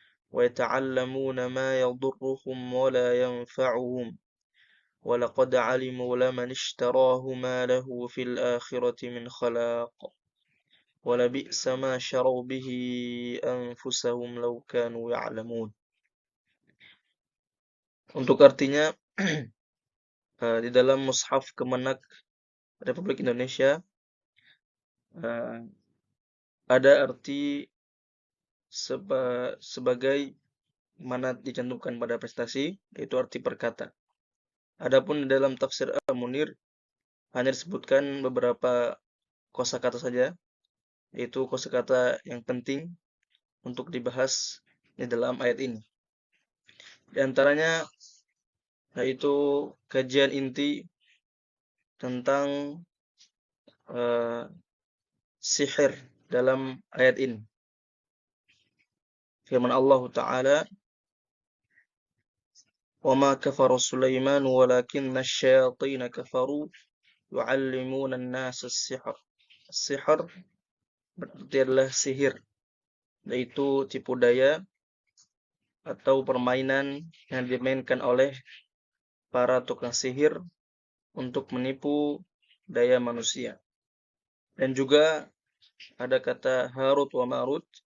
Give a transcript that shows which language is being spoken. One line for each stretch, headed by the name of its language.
Arabic: ويتعلمون ما يضرهم ولا ينفعهم وَلَقَدْ عَلِمُوا لَمَنِ اشْتَرَاهُ مَا لَهُ فِي الْآخِرَةِ مِنْ خَلَاقٍ وَلَبِئْسَ مَا شَرَوْا بِهِ أَنفُسَهُمْ لَوْ كَانُوا يَعْلَمُونَ.
Indonesian: Untuk artinya di dalam Mushaf Kemenak Republik Indonesia ada arti sebagai mana dicantumkan pada prestasi, yaitu arti perkata. Adapun di dalam tafsir Al-Munir hanya disebutkan beberapa kosakata saja, yaitu kosakata yang penting untuk dibahas di dalam ayat ini. Di antaranya yaitu kajian inti tentang sihir dalam ayat ini. Firman Allah Ta'ala,
Arabic: وَمَا كَفَرَ سُلَيْمَانُ وَلَكِنَّ الشَّيَاطِينَ كَفَرُوا يُعَلِّمُونَ النَّاسَ السِّحْرَ.
Indonesian: Sihir berarti adalah sihir, yaitu tipu daya atau permainan yang dimainkan oleh para tukang sihir untuk menipu daya manusia. Dan juga ada kata Harut wa Marut.